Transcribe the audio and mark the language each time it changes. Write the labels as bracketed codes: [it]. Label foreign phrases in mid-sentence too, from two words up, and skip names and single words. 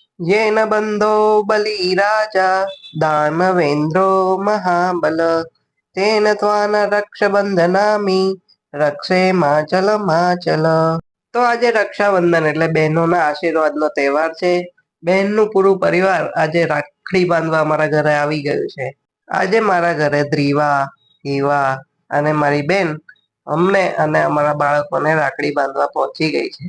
[sa] येन बंधो बली राजा दानवेन्द्रो महाबल तेन त्वान रक्ष बंधनामी રક્ષે માચલ માચલ। [gu] તો આજે રક્ષાબંધન એટલે બહેનોના આશીર્વાદનો તહેવાર છે। બહેનનું પૂરું પરિવાર આજે રાખડી બાંધવા મારા ઘરે આવી ગયું છે। આજે મારા ઘરે ધ્રીવા, હીવા અને મારી બેન અમને અને અમારા બાળકોને રાખડી બાંધવા પહોંચી ગઈ છે।